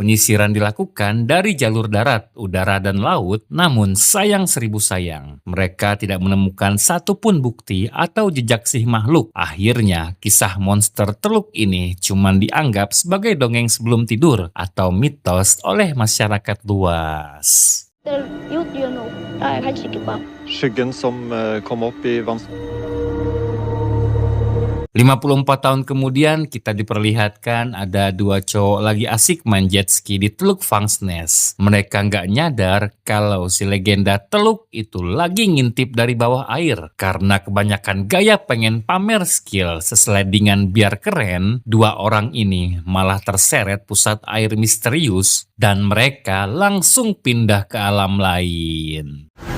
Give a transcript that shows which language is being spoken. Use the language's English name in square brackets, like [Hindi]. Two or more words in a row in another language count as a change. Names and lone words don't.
[Indonesian] Penyisiran dilakukan dari jalur darat, udara, dan laut. Namun sayang seribu sayang, mereka tidak menemukan satupun bukti atau jejak si makhluk. Akhirnya, kisah monster Teluk ini cuma dianggap sebagai dongeng sebelum tidur atau mitos oleh masyarakat luas. [Norwegian] Skyggen som kom opp i vann. [Indonesian] 54 tahun kemudian kita diperlihatkan ada dua cowok lagi asik main jet ski di Teluk Vangsnes. Mereka nggak nyadar kalau si legenda Teluk itu lagi ngintip dari bawah air. Karena kebanyakan gaya pengen pamer skill seseledingan biar keren, dua orang ini malah terseret pusat air misterius dan mereka langsung pindah ke alam lain.